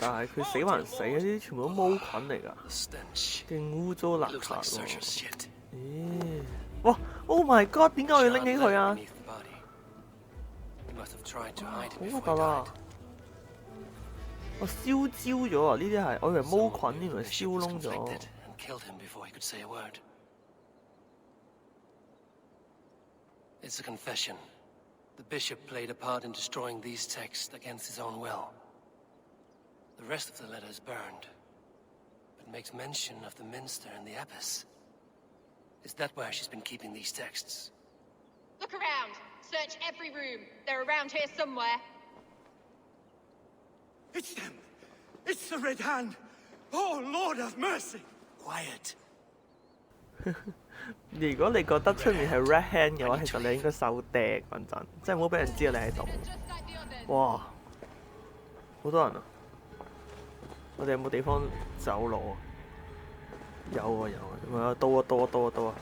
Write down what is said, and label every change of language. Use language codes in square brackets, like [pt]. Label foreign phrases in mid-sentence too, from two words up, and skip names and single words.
[yue] 但係佢死還死，呢啲全部都毛菌嚟㗎，勁污糟邋遢喎。咦？哇 ！ [en] Oh my God！ [yue] 點解我要拎起佢啊？好核突啊！我燒焦咗啊！呢啲係我以為毛菌，原來燒燶咗。 [en] It's a confession. The bishop played a part in destroying these texts against his own will. The rest of the letter is burned, but makes mention of the minster and the abbess. Is that where she's been keeping these texts? Look around. Search every room. They're around here somewhere. It's them! It's the Red Hand! Oh, Lord have mercy! Quiet. [yue] 如果你覺得出面係 Red Hand 嘅話，其實你應該收嗲嗰陣，即係唔好俾人知道你喺度。哇！好多人啊！我哋有冇地方走路啊？有啊有啊，咁啊到啊到啊到啊到啊！